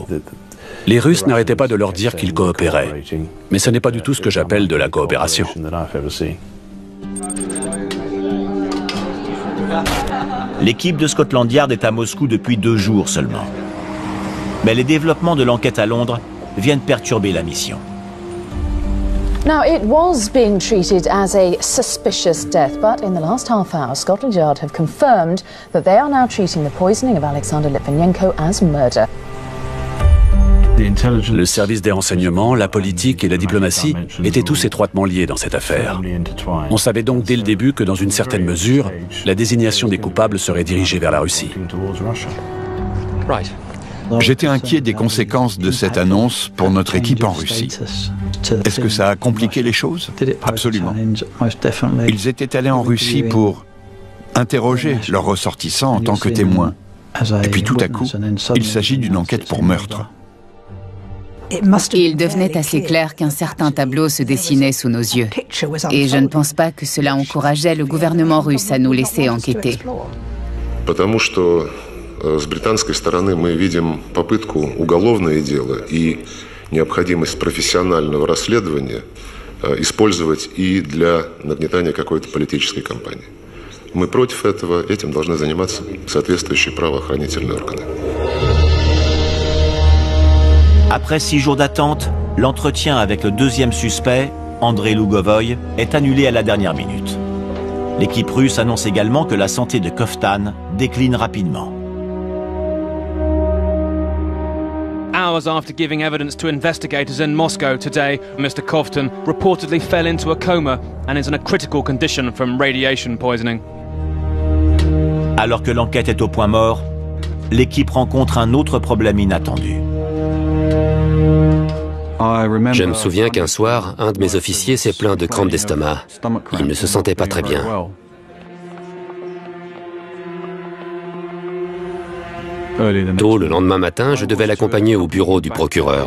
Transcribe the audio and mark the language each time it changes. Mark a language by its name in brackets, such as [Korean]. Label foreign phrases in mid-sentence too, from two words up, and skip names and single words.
[French] Les Russes n'arrêtaient pas de leur dire qu'ils coopéraient, mais ce n'est pas du tout ce que j'appelle de la coopération. L'équipe de Scotland Yard est à Moscou depuis 2 jours seulement. Mais les développements de l'enquête à Londres viennent perturber la mission. [English] Now, it was being treated as a suspicious death, but in the last half hour, Scotland Yard have confirmed that they are now treating the poisoning of Alexander Litvinenko as murder. [French] Le service des renseignements, la politique et la diplomatie étaient tous étroitement liés dans cette affaire. On savait donc dès le début que dans une certaine mesure, la désignation des coupables serait dirigée vers la Russie. J'étais inquiet des conséquences de cette annonce pour notre équipe en Russie. Est-ce que ça a compliqué les choses? Absolument. Ils étaient allés en Russie pour interroger leurs ressortissants en tant que témoins. Et puis tout à coup, il s'agit d'une enquête pour meurtre. Il devenait assez clair qu'un certain tableau se dessinait sous nos yeux. Et je ne pense pas que cela encourageait le gouvernement russe à nous laisser enquêter. [Russian] Потому что с британской стороны мы видим попытку уголовное дело и необходимость профессионального расследования использовать и для нагнетания какой-то политической кампании. Мы против этого, этим должны заниматься соответствующие правоохранительные органы. [French] Après 6 jours d'attente, l'entretien avec le deuxième suspect, Andrei Lugovoy, est annulé à la dernière minute. L'équipe russe annonce également que la santé de Koftan décline rapidement. [English] Hours after giving evidence to investigators in Moscow today, Mr. Koftan reportedly fell into a coma and is in a critical condition from radiation poisoning. [French] Alors que l'enquête est au point mort, l'équipe rencontre un autre problème inattendu. Je me souviens qu'un soir, un de mes officiers s'est plaint de crampes d'estomac. Il ne se sentait pas très bien. Tôt le lendemain matin, je devais l'accompagner au bureau du procureur.